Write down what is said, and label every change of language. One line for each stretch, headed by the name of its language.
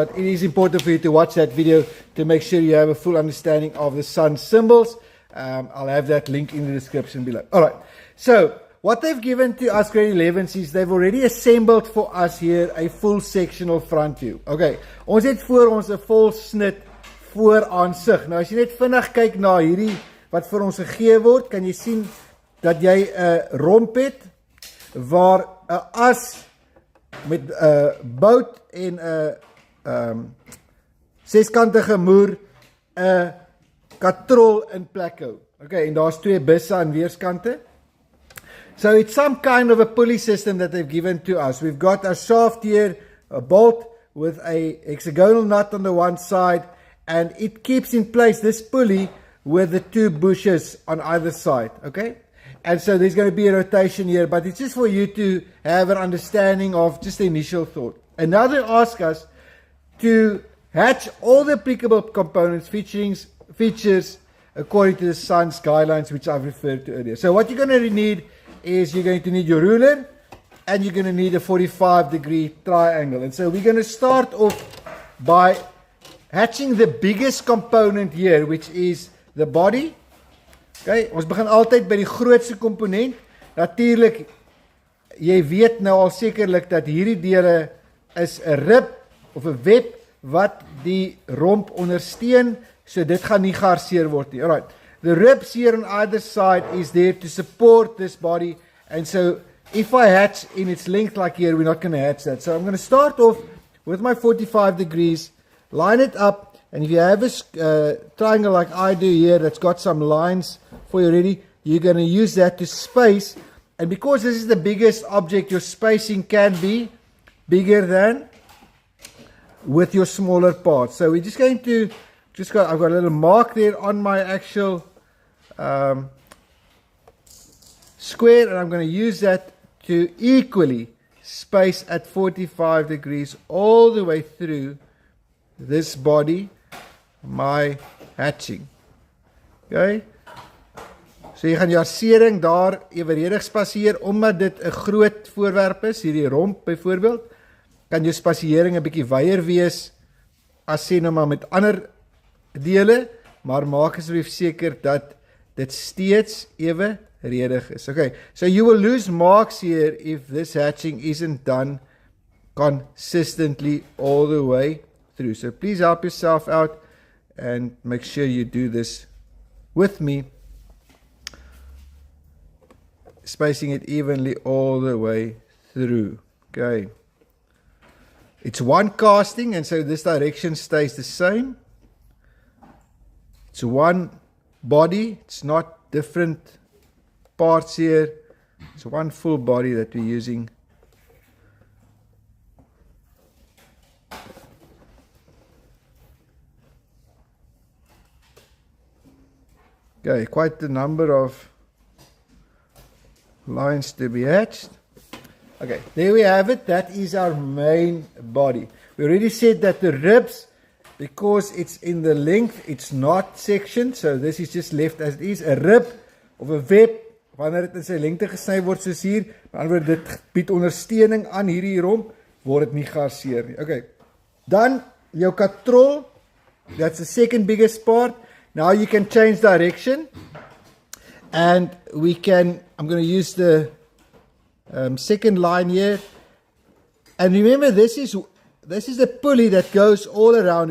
English: But it is important for you to watch that video to make sure you have a full understanding of the SANS symbols. I'll have that link in the description below. All right. So what they've given to us grade 11s is they've already assembled for us here a full sectional front view.
Afrikaans: Okay, ons het voor ons 'n vol snit vooraansig. Nou as jy net vinnig kyk na hierdie wat vir ons gegee word, kan jy sien dat jy 'n romp het waar 'n as met 'n bout en 'n seskantige moer 'n katrol in plek hou. Okay, en daar's twee busse aan weerskante.
English: So it's some kind of a pulley system that they've given to us. We've got a shaft here, a bolt with a hexagonal nut on the one side, and it keeps in place this pulley with the two bushes on either side, okay? And so there's going to be a rotation here, but it's just for you to have an understanding of just the initial thought. And now they ask us to hatch all the applicable components, features according to the SANS guidelines, which I've referred to earlier. So what you're going to need is you're going to need your ruler and you're going to need a 45-degree triangle. And so we're going to start off by hatching the biggest component here, which is the body.
Afrikaans: Okay, ons begin altyd by die grootste komponent. Natuurlik, jy weet nou al sekerlik dat hierdie dele is 'n rib of 'n web wat die romp ondersteun, so dit gaan nie gearseer word nie.
English: Alright. The ribs here on either side is there to support this body, and so if I hatch in its length like here, we're not going to hatch that. So I'm going to start off with my 45 degrees, line it up, and if you have a triangle like I do here that's got some lines for you already, you're going to use that to space, and because this is the biggest object, your spacing can be bigger than with your smaller parts. So we're just going to, I've got a little mark there on my actual square, and I'm going to use that to equally space at 45 degrees all the way through this body, my hatching.
Afrikaans: Okay, so jy gaan jou arsering daar evenredig spasieer, omdat dit 'n groot voorwerp is, hierdie romp byvoorbeeld, kan jou spasiering 'n bietjie wyer wees as sê nou maar met ander dele, maar maak asseblief seker dat dit steeds evenredig is.
English: Okay, so you will lose marks here if this hatching isn't done consistently all the way through. So please help yourself out and make sure you do this with me, spacing it evenly all the way through. Okay, it's one casting, and so this direction stays the same. It's one body, it's not different parts here. It's one full body that we're using. Okay, quite the number of lines to be hatched. Okay, there we have it. That is our main body. We already said that the ribs, because it's in the length, it's not sectioned, so this is just left as it is.
Afrikaans: 'n rib of 'n web, wanneer dit in sy lengte gesny word soos hier, dan word dit bied ondersteuning aan hierdie romp, word dit nie gearseer nie.
English: Okay,
Afrikaans: dan jou katrol,
English: that's the second biggest part. Now you can change direction, and we can, I'm going to use the second line here, And remember, this is a pulley that goes all around.